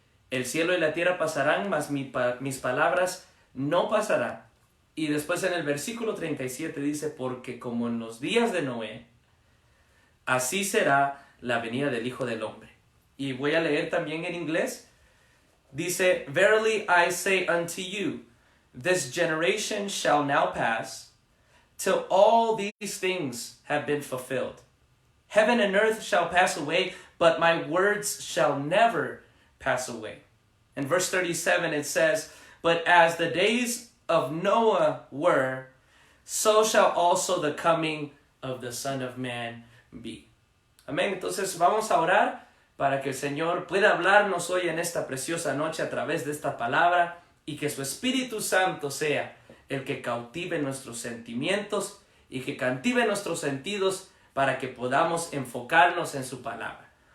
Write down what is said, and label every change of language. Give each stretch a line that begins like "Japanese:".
Spanish: El cielo y la tierra pasarán, mas mis palabras no pasarán. Y después en el versículo 37 dice, porque como en los días de Noé, así será la venida del Hijo del Hombre. Y voy a leer también en inglés. Dice,
English: Verily I say unto you, this generation shall now pass, till all these things have been fulfilled. Heaven and earth shall pass away, but my words shall never pass away. In verse 37 it says, but as the days of Noah were, so shall also the coming of the Son of Man be.
Spanish: Amén. Entonces vamos a orar para que el Señor pueda hablarnos hoy en esta preciosa noche a través de esta palabra y que su Espíritu Santo sea el que cautive nuestros sentimientos y que cautive nuestros sentidos para que podamos enfocarnos en su palabra.